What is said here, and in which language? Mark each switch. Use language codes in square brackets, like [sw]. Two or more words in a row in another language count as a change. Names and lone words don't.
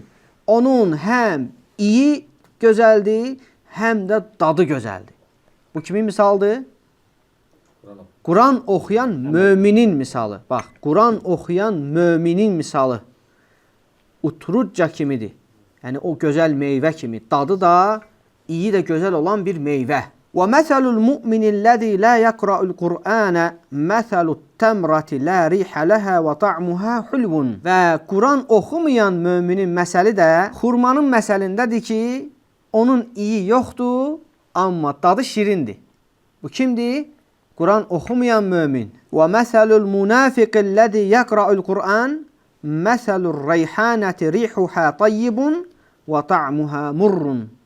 [az] Onun həm iyi gözəldir, həm də dadı gözəldir. Bu kimin misaldır? Quran oxuyan müminin misalı. Bax, Quran oxuyan müminin misalı. Utrucca kimidir. Yəni o gözəl meyvə kimi. Dadı da iyi də gözəl olan bir meyvə. [ar] وَمَثَلُ الْمُؤْمِنِ الَّذِي لَا يَقْرَأُ الْقُرْآنَ مَثَلُ التَّمْرَةِ لَا رِيحَ لَهَا وَطَعْمُهَا حُلْوٌ. [az] Və Quran oxumayan müminin məsəli də xurmanın məsəlindədir ki, onun iyi yoxdur, amma dadı şirindir. Bu kimdir? Quran oxumayan mömin. [ar] ومثل المنافق الذي يقرأ القرآن مثل الريحانة ريحها طيب وطعمها مر.